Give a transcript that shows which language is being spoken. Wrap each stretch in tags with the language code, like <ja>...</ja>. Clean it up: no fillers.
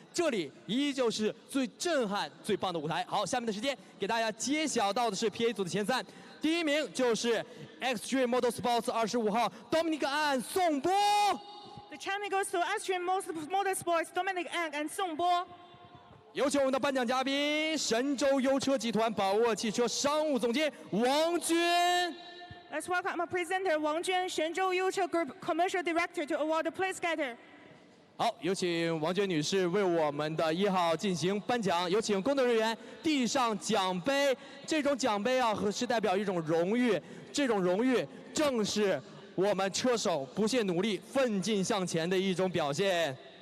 <zh>这里依旧是最震撼、最棒的舞台。好，下面的时间给大家揭晓到的是 PA 组的前3，第1名就是 Extreme Motorsports 25号 Dominic An 宋波。</zh> <en>The champion goes to Extreme Motorsports Dominic An and 宋波。</en> <zh>有请我们的颁奖嘉宾，神州优车集团宝沃汽车商务总监王娟。</zh> <en>Let's welcome our presenter Wang Juan, 神州优车 Group Commercial Director, to award the plate scatter.</en> <zh>好，有请王娟女士为我们的1号进行颁奖。有请工作人员递上奖杯。这种奖杯啊，是代表一种荣誉，这种荣誉正是我们车手不懈努力、奋进向前的一种表现。</zh>